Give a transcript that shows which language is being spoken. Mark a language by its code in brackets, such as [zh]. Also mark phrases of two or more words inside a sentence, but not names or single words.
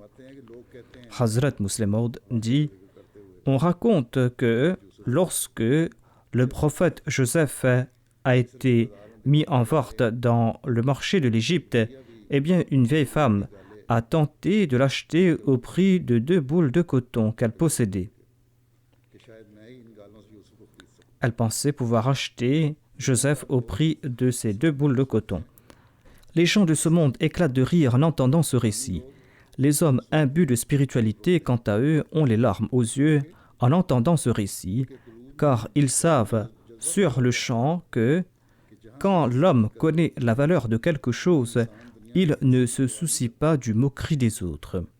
[fr] Hazrat Muslim Maud dit: on raconte que lorsque le prophète Joseph a été mis en vente dans le marché de l'Égypte, eh bien une vieille femme a tenté de l'acheter au prix de 2 boules de coton qu'elle possédait. [ur] کہ شاید میں ہی ان گالوں سے یوسف کو خرید سکوں [fr] Elle pensait pouvoir acheter Joseph au prix de ces 2 boules de coton. Les gens de ce monde éclatent de rire en entendant ce récit. Les hommes imbus de spiritualité, quant à eux, ont les larmes aux yeux en entendant ce récit, car ils savent sur le champ que quand l'homme connaît la valeur de quelque chose, il ne se soucie pas du moquerie des autres.